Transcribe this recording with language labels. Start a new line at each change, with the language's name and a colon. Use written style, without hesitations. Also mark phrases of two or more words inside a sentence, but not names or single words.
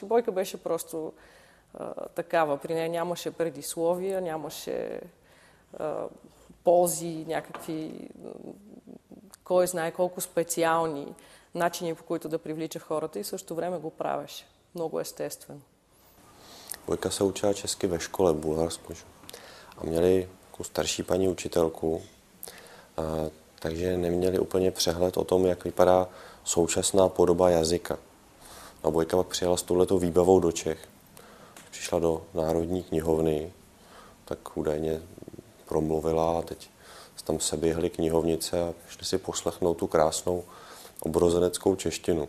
Bulgarian: Бойка беше просто такава. При нея нямаше предисловия, нямаше ползи, някакви, кой знае колко специални начини, по които да привлича хората, и също време го правеше. Много естествено.
Czech: Bojka se učila česky ve škole v Bulharsku a měli starší paní učitelku, takže neměli úplně přehled o tom, jak vypadá současná podoba jazyka. A Bojka pak přijela s touhletou výbavou do Čech přišla do Národní knihovny, tak údajně promluvila a teď tam se běhly knihovnice a šli si poslechnout tu krásnou obrozeneckou češtinu.